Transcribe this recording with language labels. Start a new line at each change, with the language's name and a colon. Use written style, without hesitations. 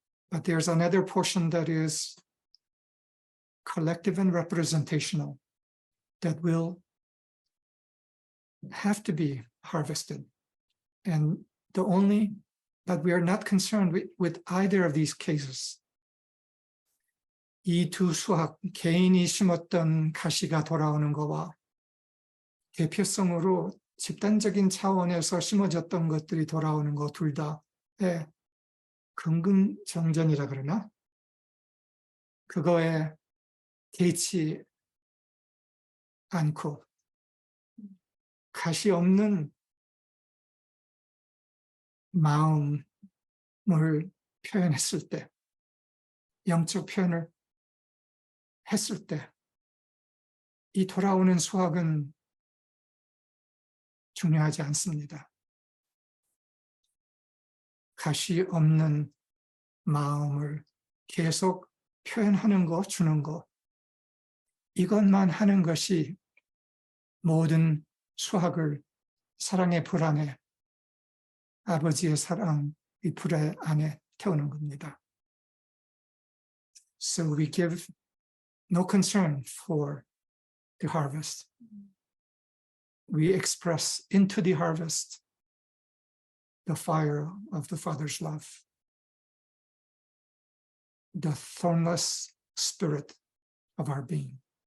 English: But there's another portion that is collective and representational that will have to be harvested. And but we are not concerned with either of these cases.
Korean: 이 두 수확, 개인이 심었던 가시가 돌아오는 것과 대표성으로 집단적인 차원에서 심어졌던 것들이 돌아오는 것 둘 다의 긍긍정전이라 그러나? 그거에 개의치 않고 가시 없는 마음을 표현했을 때, 영적 표현을 했을 때, 이 돌아오는 수확은 중요하지 않습니다. 가시 없는 마음을 계속 표현하는 거, 주는 거, 이것만 하는 것이 모든 수확을 사랑의 불 안에, 아버지의 사랑, 이 불 안에 태우는 겁니다.
English: So we give no concern for the harvest. We express into the harvest the fire of the Father's love, the thornless spirit of our being.